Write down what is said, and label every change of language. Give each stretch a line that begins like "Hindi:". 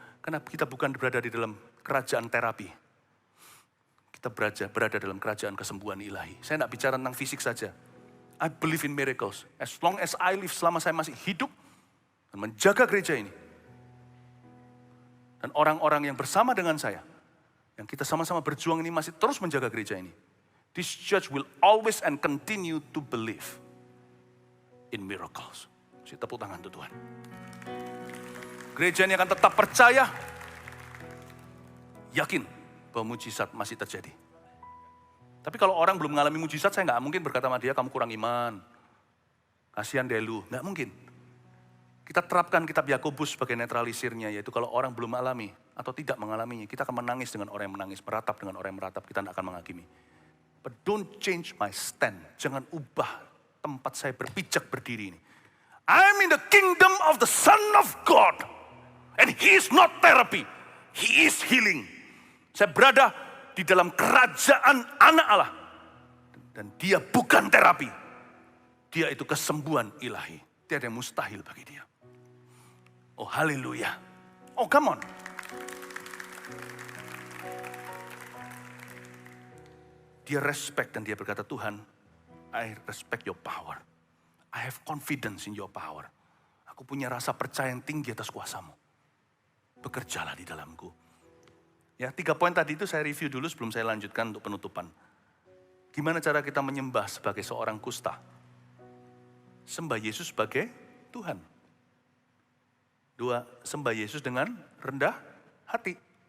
Indonesian: Karena kita bukan berada di dalam kerajaan terapi. Kita berada dalam kerajaan kesembuhan ilahi. Saya tidak bicara tentang fisik saja.
English: I believe in miracles. As long as I live,
Indonesian: selama saya masih hidup dan menjaga gereja ini. Dan orang-orang yang bersama dengan saya, yang kita sama-sama berjuang ini masih terus menjaga gereja ini.
English: This church will always and continue to believe in miracles.
Indonesian: Kasih tepuk tangan untuk Tuhan. Gereja ini akan tetap percaya, yakin bahwa mujizat masih terjadi. Tapi kalau orang belum mengalami mujizat, saya nggak mungkin berkata sama dia, kamu kurang iman. Kasihan deh lu, nggak mungkin. Kita terapkan kitab Yakobus sebagai netralisirnya, yaitu kalau orang belum mengalami atau tidak mengalaminya, kita akan menangis dengan orang yang menangis, meratap dengan orang yang meratap, kita tidak akan menghakimi.
English: But don't change my stand.
Indonesian: Jangan ubah tempat saya berpijak berdiri ini.
English: I'm in the kingdom of the Son of God. And He is not therapy. He is healing.
Indonesian: Saya berada di dalam kerajaan anak Allah. Dan dia bukan terapi. Dia itu kesembuhan ilahi. Tiada yang mustahil bagi dia. Oh haleluya.
English: Oh come on.
Indonesian: Dia respect dan dia berkata, Tuhan,
English: I respect your power. I have confidence in your power.
Indonesian: Aku punya rasa percaya yang tinggi atas kuasamu. Bekerjalah di dalamku. Ya, 3 poin tadi itu saya review dulu sebelum saya lanjutkan untuk penutupan. Gimana cara kita menyembah sebagai seorang kusta? Sembah Yesus sebagai Tuhan. 2, sembah Yesus dengan rendah hati.